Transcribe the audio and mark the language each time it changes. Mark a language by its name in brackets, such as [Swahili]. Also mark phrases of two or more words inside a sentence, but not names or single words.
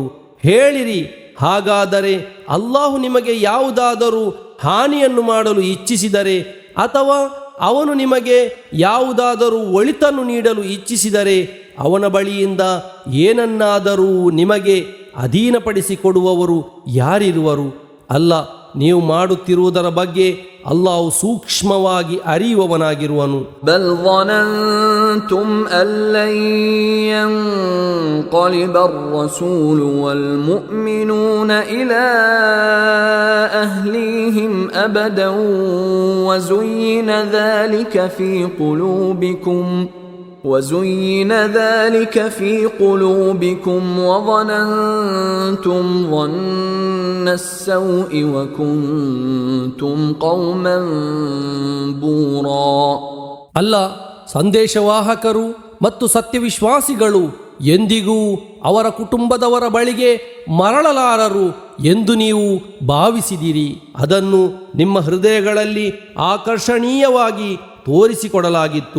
[Kannada] ಹೇಳಿರಿ, ಹಾಗಾದರೆ ಅಲ್ಲಾಹು ನಿಮಗೆ ಯಾವುದಾದರೂ ಹಾನಿಯನ್ನು ಮಾಡಲು ಇಚ್ಛಿಸಿದರೆ ಅಥವಾ ಅವನು ನಿಮಗೆ ಯಾವುದಾದರೂ ಒಳಿತನ್ನು ನೀಡಲು ಇಚ್ಛಿಸಿದರೆ ಅವನ ಬಳಿಯಿಂದ ಏನನ್ನಾದರೂ ನಿಮಗೆ ಅಧೀನಪಡಿಸಿಕೊಡುವವರು ಯಾರಿರುವರು? ಅಲ್ಲ, ನೀವು ಮಾಡುತ್ತಿರುವುದರ ಬಗ್ಗೆ ಅಲ್ಲಾಹು ಸೂಕ್ಷ್ಮವಾಗಿ ಅರಿಯುವವನಾಗಿರುವನು. [Arabic] ಬಲ್ ظننتم أن لن ينقلب الرسول والمؤمنون إلى أهليهم أبدا وزين ذلك في قلوبكم وظننتم ظن السوء وكنتم قوما بورا. [Kannada] ಅಲ್ಲ, ಸಂದೇಶವಾಹಕರು ಮತ್ತು ಸತ್ಯವಿಶ್ವಾಸಿಗಳು ಎಂದಿಗೂ ಅವರ ಕುಟುಂಬದವರ ಬಳಿಗೆ ಮರಳಲಾರರು ಎಂದು ನೀವು ಭಾವಿಸಿದಿರಿ. ಅದನ್ನು ನಿಮ್ಮ ಹೃದಯಗಳಲ್ಲಿ ಆಕರ್ಷಣೀಯವಾಗಿ ತೋರಿಸಿಕೊಡಲಾಗಿತ್ತು.